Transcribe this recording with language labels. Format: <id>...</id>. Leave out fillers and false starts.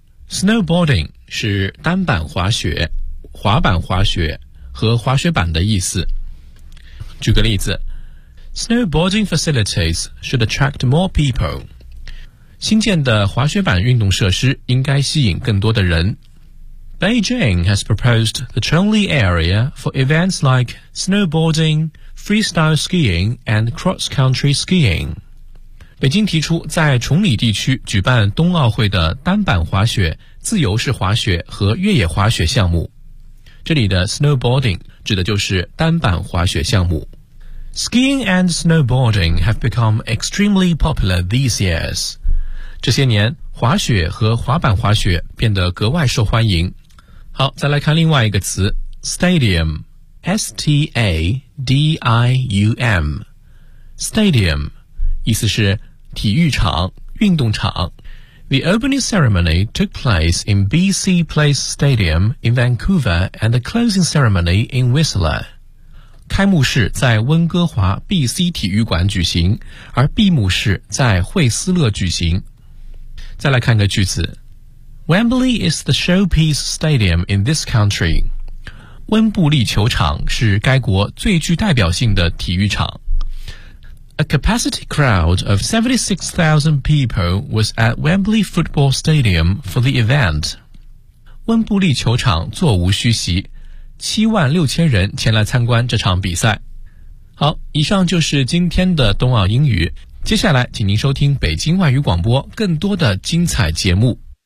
<zh>Snowboarding 是单板滑雪、滑板滑雪和滑雪板的意思。举个例子，</zh> <en>Snowboarding facilities should attract more people。</en> <zh>新建的滑雪板运动设施应该吸引更多的人。</zh> <en>Beijing has proposed the Chengli area for events like snowboarding, freestyle skiing and cross-country skiing。</en> <zh>北京提出在崇礼地区举办冬奥会的单板滑雪、自由式滑雪和越野滑雪项目。这里的 snowboarding 指的就是单板滑雪项目。</zh> <en>Skiing and snowboarding have become extremely popular these years。</en> <zh>这些年滑雪和滑板滑雪变得格外受欢迎。好，再来看另外一个词 stadium， S-T-A-D-I-U-M。 stadium 意思是体育场、运动场。</zh> <en>The opening ceremony took place in BC Place Stadium in Vancouver and the closing ceremony in Whistler.</en> <zh>开幕式在温哥华 BC 体育馆举行，而闭幕式在惠斯勒举行。再来看个句子。</zh> <en>Wembley is the showpiece stadium in this country.</en> <zh>温布利球场是该国最具代表性的体育场。</zh> <en>A capacity crowd of 76,000 people was at Wembley Football Stadium for the event.</en> <zh>温布利球场座无虚席，76,000人前来参观这场比赛。好，以上就是今天的冬奥英语。接下来，请您收听北京外语广播更多的精彩节目。</zh>